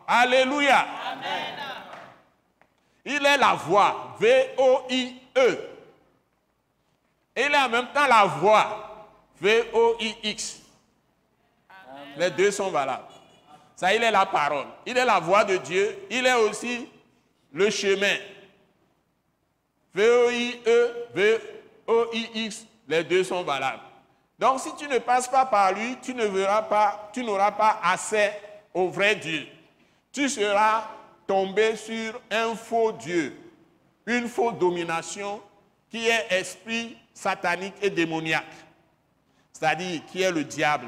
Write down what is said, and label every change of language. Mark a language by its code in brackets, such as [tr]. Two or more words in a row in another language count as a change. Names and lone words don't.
[fr] Alléluia. Amen. Il est la voie, V-O-I-E. Et il est en même temps la voie, V-O-I-X. Les deux sont valables. Ça, il est la parole. Il est la voie de Dieu. Il est aussi le chemin. V-O-I-E, V-O-I-X, les deux sont valables. Donc, si tu ne passes pas par lui, tu n'auras pas accès au vrai Dieu. Tu seras tombé sur un faux Dieu, une fausse domination qui est esprit satanique et démoniaque, c'est-à-dire qui est le diable.